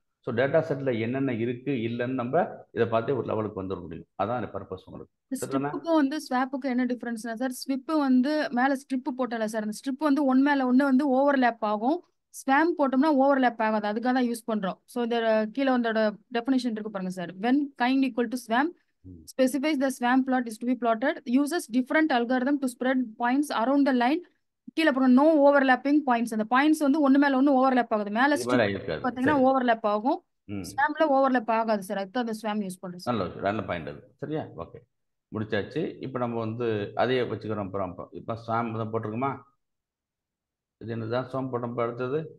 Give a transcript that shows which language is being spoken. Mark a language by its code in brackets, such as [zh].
[ta] So data settle என்னென்ன இருக்குது இல்லைன்னு நம்ம இதை பார்த்தே ஒரு லெவலுக்கு வந்துட முடியும். அதான் அந்த பர்பஸ் உங்களுக்கு. சரிதானே? ஸ்ட்ரிப்புக்கும் வந்து ஸ்வாப்புக்கும் என்ன டிஃபரன்ஸ்னா சார், ஸ்விப்பு வந்து மேலே ஸ்ட்ரிப்பு போட்டல சார், அந்த ஸ்ட்ரிப் வந்து ஒன் மேலே ஒன்று வந்து ஓவர்லேப் ஆகும், ஸ்வாம் போட்டோம்னா ஓவர்லேப் ஆகாது. அதுக்காக தான் யூஸ் பண்ணுறோம். ஸோ இந்த கீழே வந்தோட டெஃபினேஷன் இருக்கு பாருங்க sir. [en] When kind equal to ஸ்வாம் specifies the SWAM plot is to be plotted, uses different algorithm to spread points around the line. [ta] கீழே போற [en] no overlapping points. [ta] அந்த பாயிண்ட்ஸ் வந்து ஒன்று மேலே ஒன்று ஓவர்லேப் ஆகுது. மேலே இது ஸ்ட்ரிப் மாதிரி இருக்காது. பார்த்தீங்கன்னா சரி. ஓவர்லேப் ஆகும், ம் ஸ்வாம்ல ஓவர்லேப் ஆகாது சார். அதுதான் அந்த ஸ்வாம் யூஸ் பண்ணுறோம் சார். நல்ல விஷயம். நல்ல பாயிண்ட் அது. சரியா? ஓகே, முடிச்சாச்சு. இப்போ நம்ம வந்து அதையே வச்சுக்கிறோம். அப்புறம் இப்போ ஸ்வாம் தான் போட்டிருக்குமா? இது என்னதான் ஸ்வாம் போட்டோம். இப்போ அடுத்தது